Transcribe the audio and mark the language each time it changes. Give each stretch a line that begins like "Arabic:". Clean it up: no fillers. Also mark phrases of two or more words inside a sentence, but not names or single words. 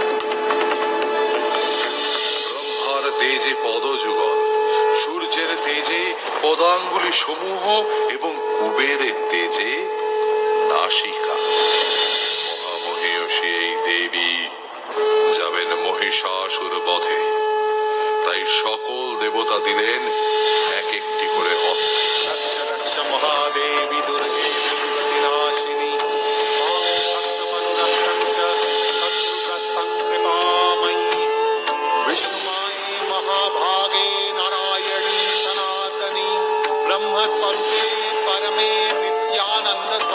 Bangla: ব্রহ্মার তেজে পদযুগল, সূর্যের তেজে পদাঙ্গুলি সমূহ এবং কুবেরের তেজে নাসিকা। মহামহিষী এই দেবী যাবেন মহিষাসুর বধে, তাই সকল দেবতা দিলেন এক একটি করে অস্ত্র।
Sanskrit: रक्ष रक्ष महादेवी दुर्गे दुर्गतिनाशिनी मां भक्तमनुरक्तं च शत्रुग्रस्तं कृपामयी विष्णुमाये महाभागे नारायणी सनातनी ब्रह्मस्वरूपे परमे नित्यानन्द